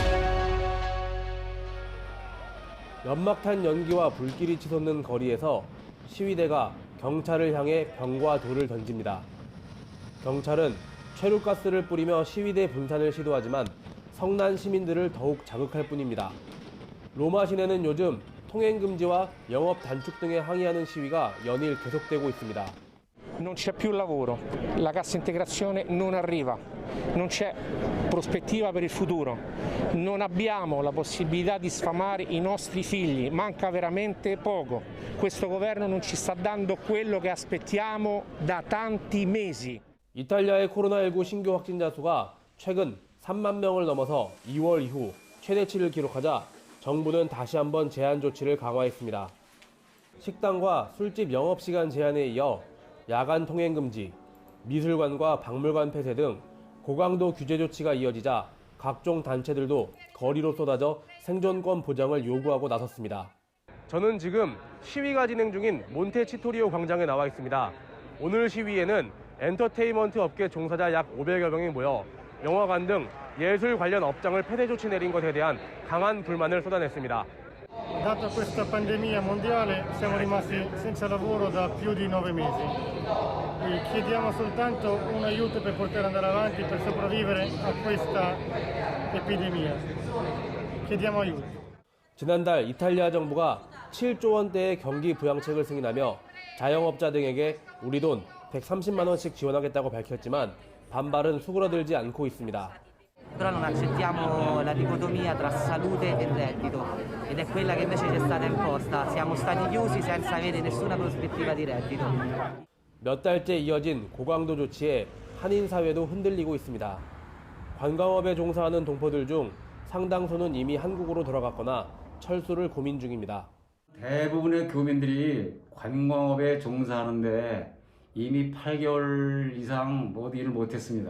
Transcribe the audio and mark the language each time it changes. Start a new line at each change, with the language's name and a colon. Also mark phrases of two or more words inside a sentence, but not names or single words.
Korean: 연막탄 연기와 불길이 치솟는 거리에서 시위대가 경찰을 향해 병과 돌을 던집니다. 경찰은 최루가스를 뿌리며 시위대 분산을 시도하지만 성난 시민들을 더욱 자극할 뿐입니다. 로마 시내는 요즘 통행 금지와 영업 단축 등에 항의하는 시위가 연일 계속되고 있습니다.
Italian: Non c'è più lavoro, la cassa integrazione non arriva, non c'è prospettiva per il futuro, non abbiamo la possibilità di sfamare i nostri figli, manca veramente poco. Questo governo non ci sta dando quello che aspettiamo da tanti mesi.
Korean: 이탈리아의 코로나19 신규 확진자 수가 최근 3만 명을 넘어서 2월 이후 최대치를 기록하자 정부는 다시 한번 제한 조치를 강화했습니다. 식당과 술집 영업시간 제한에 이어 야간 통행 금지, 미술관과 박물관 폐쇄 등 고강도 규제 조치가 이어지자 각종 단체들도 거리로 쏟아져 생존권 보장을 요구하고 나섰습니다. 저는 지금 시위가 진행 중인 몬테치토리오 광장에 나와 있습니다. 오늘 시위에는 엔터테인먼트 업계 종사자 약 500여 명이 모여 영화관 등 예술 관련 업장을 폐쇄 조치 내린 것에 대한 강한 불만을 쏟아냈습니다.
Italian: Dato questa pandemia mondiale siamo rimasti senza lavoro da più di 9 mesi e chiediamo soltanto un aiuto per poter andare avanti, per sopravvivere a questa epidemia. chiediamo aiuto.
Korean: 지난달 이탈리아 정부가 7조 원대의 경기 부양책을 승인하며 자영업자 등에게 우리 돈 130만 원씩 지원하겠다고 밝혔지만 반발은 수그러들지 않고 있습니다.
Italian: Però non accettiamo la dicotomia tra salute e reddito ed è quella che invece ci è stata imposta. Siamo stati chiusi senza avere nessuna prospettiva di reddito.
Korean: 몇 달째 이어진 고강도 조치에 한인 사회도 흔들리고 있습니다. 관광업에 종사하는 동포들 중 상당수는 이미 한국으로 돌아갔거나 철수를 고민 중입니다. 대부분의 교민들이 관광업에 종사하는데 이미 8개월 이상 모두 일을 못했습니다.